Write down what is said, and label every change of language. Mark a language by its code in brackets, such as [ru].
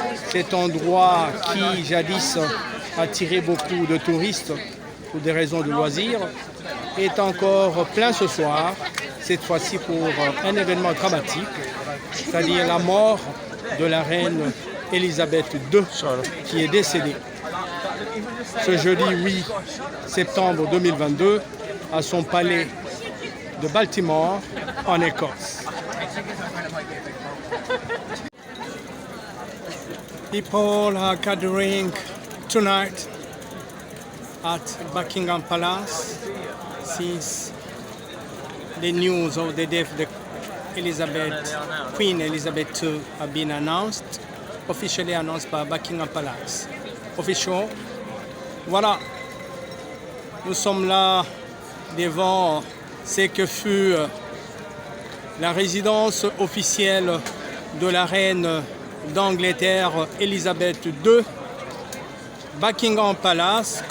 [fr] Cet endroit qui jadis attirait beaucoup de touristes pour des raisons de loisirs est encore plein ce soir, cette fois-ci pour un événement dramatique, c'est-à-dire la mort de la reine Elisabeth II qui est décédée ce jeudi 8 septembre 2022 à son palais de Baltimore en Écosse. [en] People are gathering tonight at Buckingham Palace since the news of the death of Queen Elizabeth II have been announced, officially announced by Buckingham Palace. Official. [fr] Voilà, nous sommes là devant ce que fut la résidence officielle de la reine d'Angleterre, Elizabeth II, Buckingham Palace.